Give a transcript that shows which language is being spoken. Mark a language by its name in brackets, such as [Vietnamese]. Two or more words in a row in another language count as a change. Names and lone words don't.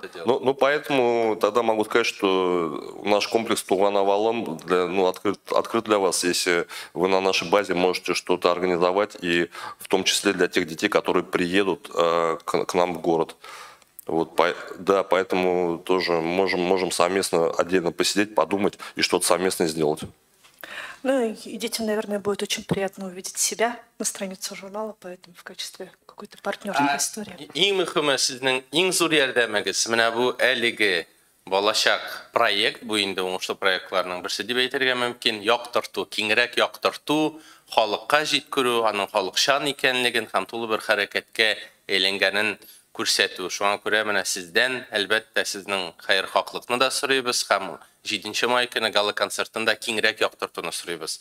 [Russian] Ну, поэтому тогда могу сказать, что наш комплекс «Туган Авалон» открыт для вас, если вы на нашей базе можете что-то организовать, и в том числе для тех детей, которые приедут к нам в город. Вот, да, поэтому тоже можем совместно отдельно посидеть, подумать и что-то совместно сделать. Ну и детям, наверное, будет очень приятно увидеть себя на странице журнала, поэтому в качестве какой-то партнерской истории. [Tatar] Иң мөхіме сіздің ең зор ярдәмегез менә бу әлеге балачак проект буенда уңышлы проектларның берсе дип әйтергә мөмкин. Яктырту, киңрәк яктырту, халыкка җиткерү, аның халыкчан икәнлеген һәм тулы бер хәрәкәткә әйләнгәнен күрсәтү. Шуңа күрә менә сездән әлбәттә сезнең хәер-хаклыкны да сорыйбыз һәм 7 май көне гала концертында киңрәк яктыртуны сорыйбыз.